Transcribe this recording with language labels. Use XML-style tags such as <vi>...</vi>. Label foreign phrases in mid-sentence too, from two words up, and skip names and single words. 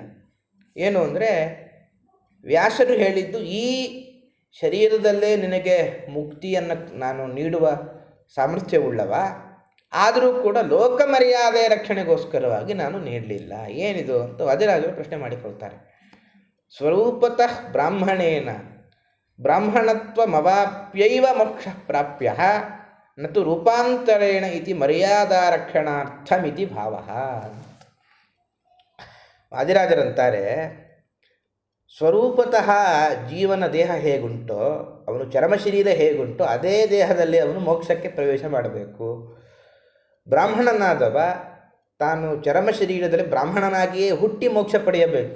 <kn>ಏನು ಅಂದರೆ, ವ್ಯಾಸರು ಹೇಳಿದ್ದು ಈ ಶರೀರದಲ್ಲೇ ನಿನಗೆ ಮುಕ್ತಿಯನ್ನು ನಾನು ನೀಡುವ ಸಾಮರ್ಥ್ಯವುಳ್ಳವ, ಆದರೂ ಕೂಡ ಲೋಕ ಮರ್ಯಾದೆ ರಕ್ಷಣೆಗೋಸ್ಕರವಾಗಿ ನಾನು ನೀಡಲಿಲ್ಲ. ಏನಿದು ಅಂತ ವಾದಿರಾಜರು ಪ್ರಶ್ನೆ ಮಾಡಿಕೊಳ್ತಾರೆ.</kn> <sa>ಸ್ವರೂಪತಃ ಬ್ರಾಹ್ಮಣೇನ ಬ್ರಾಹ್ಮಣತ್ವಮವಾಪ್ಯೈವ ಮೋಕ್ಷ ಪ್ರಾಪ್ಯ ನತು ರೂಪಾಂತರೇಣ ಇತಿ ಮರ್ಯಾದಾರಕ್ಷಣಾರ್ಥಮಿತಿ ಭಾವ.</sa> <kn>ವಾದಿರಾಜರಂತಾರೆ, ಸ್ವರೂಪತಃ ಜೀವನ ದೇಹ ಹೇಗುಂಟೋ, ಅವನು ಚರ್ಮ ಶರೀರ ಹೇಗುಂಟೋ ಅದೇ ದೇಹದಲ್ಲಿ ಅವನು ಮೋಕ್ಷಕ್ಕೆ ಪ್ರವೇಶ ಮಾಡಬೇಕು. ಬ್ರಾಹ್ಮಣನಾದವ ತಾನು ಚರ್ಮ ಶರೀರದಲ್ಲಿ ಬ್ರಾಹ್ಮಣನಾಗಿಯೇ ಹುಟ್ಟಿ ಮೋಕ್ಷ ಪಡೆಯಬೇಕು.</kn>